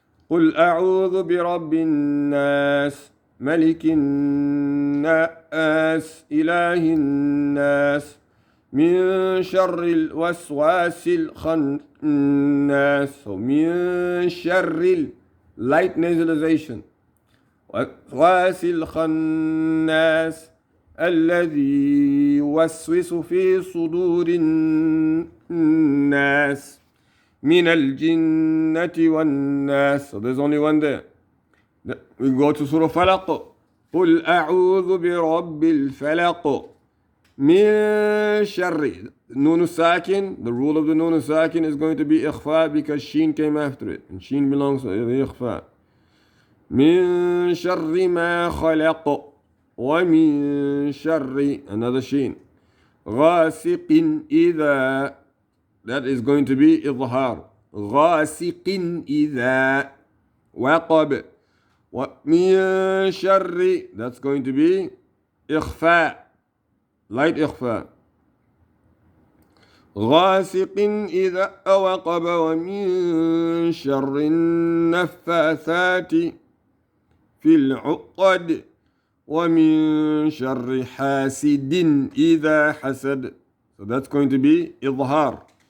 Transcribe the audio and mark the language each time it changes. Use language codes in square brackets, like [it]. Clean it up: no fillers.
[ar] قل أعوذ برب الناس ملك الناس إله الناس من شر الوسواس الخناس. [en] So [ar] من شر [en] light nasalization. [ar] وسواس الخناس الذي يوسوس في صدور الناس من الجنة والناس. [en] So there's only one there. We go to Surah Falaq. [ar] قل أعوذ برب الفلق من شر. [en] Nun Sakin, the rule of the Nun Sakin is going to be إخفاء because Sheen came after it. And Sheen belongs to the إخفاء. [ar] من شر ما خلق ومن شر [en] another Sheen. [ar] غاسق إذا. [en] That is going to be إظهار. [ar] غاسق إذا وقب. ومن شر. [en] That's going to be إخفاء. Light إخفاء. [ar] غاسق إذا وقب ومن شر النفاثات في العقد ومن شر حاسد إذا حسد. [en] So that's going to be إظهار.